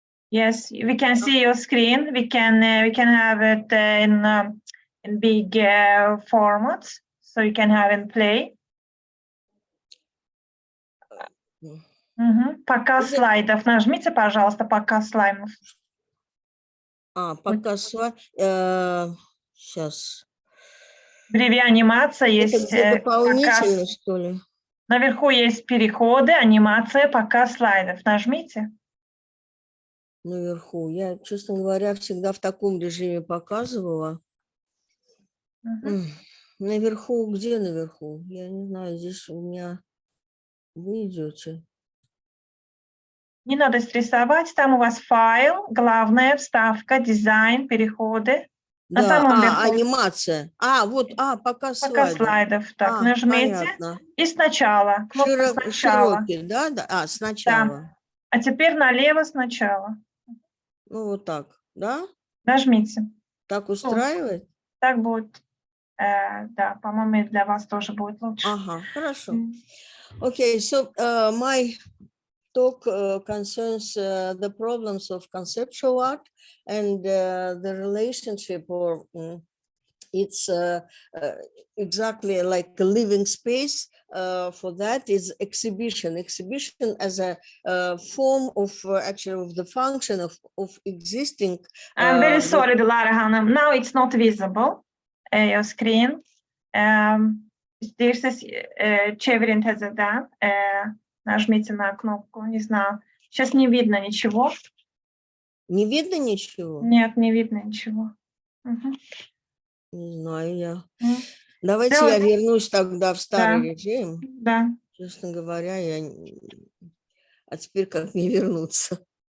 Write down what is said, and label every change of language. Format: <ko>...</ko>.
<en>Yes, we can see your screen. We can have it in big format, so you can have it play.</en> <ru>Показ слайдов. Нажмите, пожалуйста, показ слайдов. Показ слайдов. Сейчас. Впереди анимация есть. Это где дополнительно, показ. что ли? Наверху есть переходы, анимация, показ слайдов. Нажмите. Наверху. Я, честно говоря, всегда в таком режиме показывала. Наверху, где наверху? Я не знаю, здесь у меня вы идете. Не надо стрессовать, там у вас файл, главная вставка, дизайн, переходы. Да, На самом верху. анимация. Вот, показ слайдов. Так, нажмите. Понятно. И сначала. Кнопка сначала. Широкий, да? Сначала. Да. А теперь налево сначала. Ну, вот так, да? Нажмите. Так устраивает? Так будет. Да, по-моему, для вас тоже будет лучше. Ага, хорошо.</ru> <en>Okay, so my talk concerns the problems of conceptual art and the relationship, or it's exactly like a living space. For that is exhibition. Exhibition as a form of actually of the function of existing. I'm very sorry, Dilara Hanım. Now it's not visible. Your screen.</en> <az>İsterseniz çevirin təzədən.</az> <ru>Нажмите на кнопку, не знаю. Сейчас не видно ничего. Не видно ничего? Нет, не видно ничего. Не знаю я. Давайте я вернусь тогда в старый режим. Да. Честно говоря, а теперь как мне вернуться?</ru>